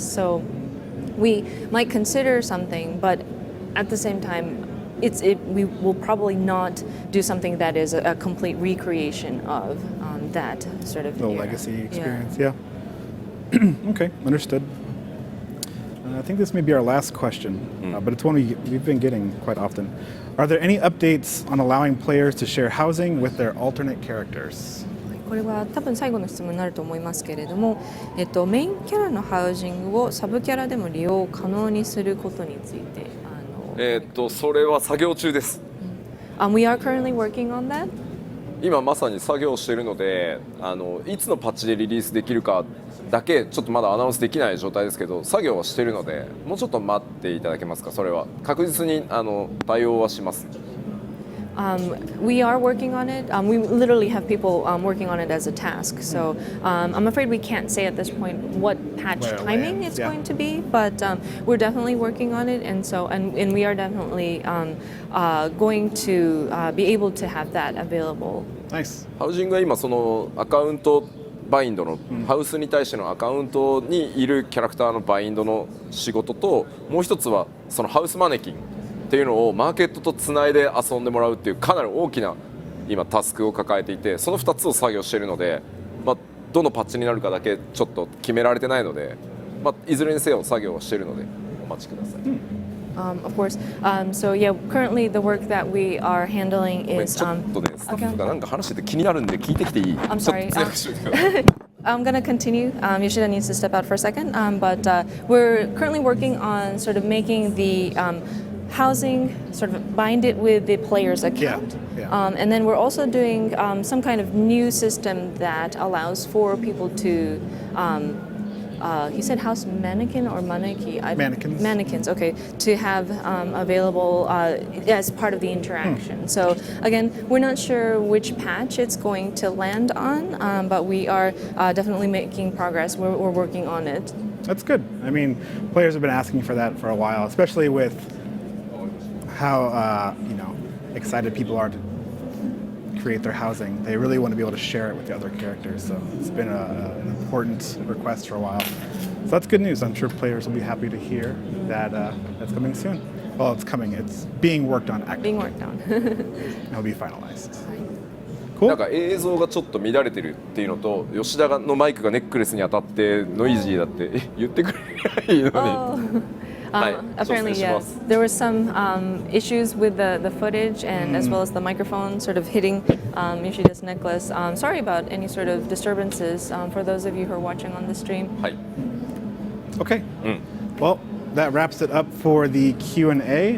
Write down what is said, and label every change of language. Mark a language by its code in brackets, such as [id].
[en] So we might consider something, but at the same time, we will probably not do something that is a complete recreation of that sort of the era. legacy experience. Yeah. Okay, understood. I think this may be our last question, but it's one we've been getting quite often. Are there any updates on allowing players to share housing with their alternate characters? [ja] これは多分最後の質問になると思いますけれども、メインキャラのハウジングをサブキャラでも利用可能にすることについて、それは作業中です。 [en] We are currently working on that. [ja] 今まさに作業しているので、いつのパッチでリリースできるかだけちょっとまだアナウンスできない状態ですけど、作業はしているので、もうちょっと待っていただけますか。それは確実に対応はします。 [en] We are working on it. We literally have people working on it as a task. So I'm afraid we can't say at this point what patch timing it's going to be, but we're definitely working on it, and we are definitely going to be able to have that available. Nice. [ja] ハウジングは今そのアカウントバインドのハウスに対してのアカウントにいるキャラクターのバインドの仕事と、もう一つはそのハウスマネキンっていうのをマーケットとつないで遊んでもらうっていうかなり大きな今タスクを抱えていて、その2つを作業しているので、どのパッチになるかだけちょっと決められてないので、いずれにせよ作業をしているのでお待ちください。 [en] Of course. So yeah, currently the work that we are handling is [ja] ちょっとね、スタッフがなんか話してて気になるんで聞いてきていい？ [en] I'm sorry. [ja] ちょっと通訳しといてください。 [en] I'm going to continue. Yoshida needs to step out for a second, but we're currently working on sort of making the housing, sort of bind it with the player's account. Yeah. And then we're also doing some kind of new system that allows for people to, he said house mannequin or maneki? Mannequins. Mannequins, okay, to have available as part of the interaction. So again, we're not sure which patch it's going to land on, but we are definitely making progress. We're working on it. That's good. I mean, players have been asking for that for a while, especially with how excited people are to create their housing. They really want to be able to share it with the other characters. So it's been an important request for a while. So that's good news. I'm sure players will be happy to hear that that's coming soon. Well, it's coming. It's being worked on actively. Being worked on. It'll be finalized. [ja] なん [en] Cool. [ja] か映像がちょっと乱れてるっていうのと、吉田のマイクがネックレスに当たってノイジーだって言ってくれないいのに。はい、調 [en] Apparently, [ja] 整し [en] yeah. [ja] ます。 [en] There were some issues with the footage and as well as the microphone sort of hitting Yoshida's necklace. Sorry about any sort of disturbances for those of you who are watching on the stream. [ja] はい。 [en] Okay. Well, that wraps it up for the Q&A.